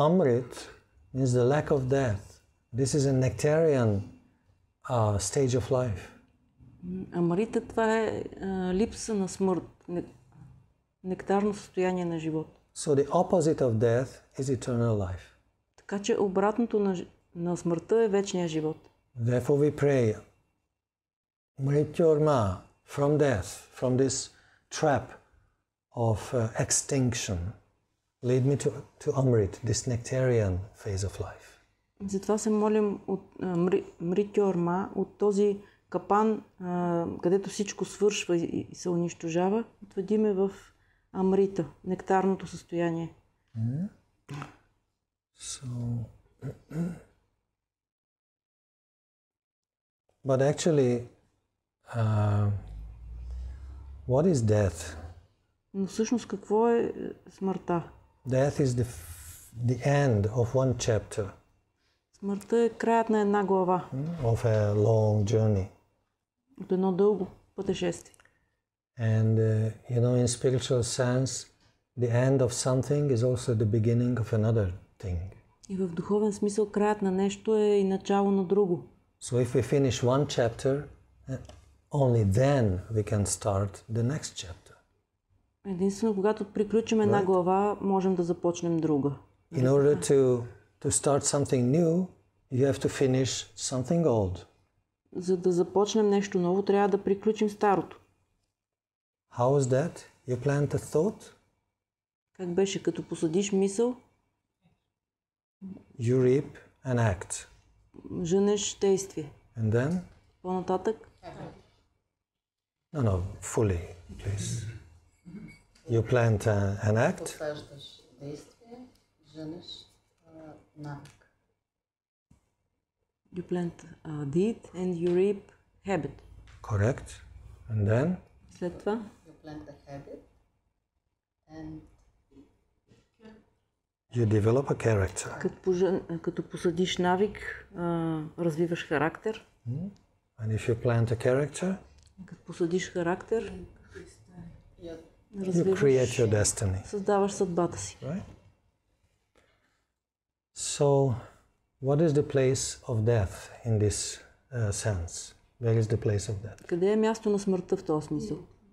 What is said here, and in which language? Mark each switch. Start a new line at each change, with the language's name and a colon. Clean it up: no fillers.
English: So Amrit means the lack of death. This is a nectarian stage of life.
Bulgarian: Амрита, това е липса на смърт, нектарно състояние на живот.
English: So the opposite of death is eternal life.
Bulgarian: Така че обратното на смъртта е вечния живот.
English: Therefore we pray, Mrityorma, from death, from this trap of extinction, lead me to Amrit, this nectarian phase of life.
Bulgarian: Затова се молим от Мритьорма, от този капан, където всичко свършва и се унищожава, отведи ме в Амрита, нектарното състояние.
English: So, but actually, what is death?
Bulgarian: Но всъщност какво е смъртта?
English: Death is the end of one chapter.
Bulgarian: Смъртта е краят на една глава.
English: Of a long journey.
Bulgarian: От едно дълго пътешествие.
English: And you know, in spiritual sense, the end of something is also the beginning of another thing.
Bulgarian: И в духовен смисъл краят на нещо е и начало на друго.
English: So if we finish one chapter, only then we can start the next chapter.
Bulgarian: Единствено, когато приключим една глава, можем да започнем друга.
English: In order to start something new, you have to finish something old.
Bulgarian: За да започнем нещо ново, трябва да приключим старото.
English: How is that? You plant a thought?
Bulgarian: Как беше, като посадиш мисъл?
English: You reap an act.
Bulgarian: Жънеш действие.
English: And then?
Bulgarian: По-нататък?
English: No, fully, please. You plant an act.
Bulgarian: Посаждаш действие, жънеш навик.
English: You plant a deed and you reap habit. Correct. And then?
Bulgarian: След това?
English: You plant a habit and you develop a character.
Bulgarian: Като посадиш навик, развиваш характер.
English: And if you plant a character,
Bulgarian: Като посадиш характер, you create your destiny. Създаваш съдбата си.
English: Right? So, what is the place of death in this sense? Where is the place of death?
Bulgarian: Къде е място на смъртта в този смисъл?